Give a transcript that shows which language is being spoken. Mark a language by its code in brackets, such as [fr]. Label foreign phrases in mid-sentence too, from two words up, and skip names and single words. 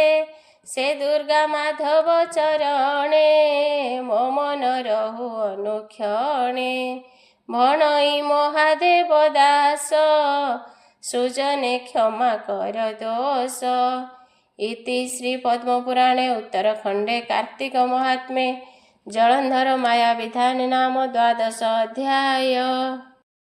[or] ସେ ଦୁର୍ଗା ମାଧବ ଚରଣେ ମୋ ମନ ରହୁ ଅନୁକ୍ଷଣେ। ଭଣଇ ମହାଦେବ ଦାସ ସୁଜନେ କ୍ଷମା କର ଦୋଷ। [sa] ଇତି ଶ୍ରୀ ପଦ୍ମପୁରାणे उत्तरखण्डे कार्तिक महात्म्ये जलन्धर माया विधान नाम 12 अध्याय।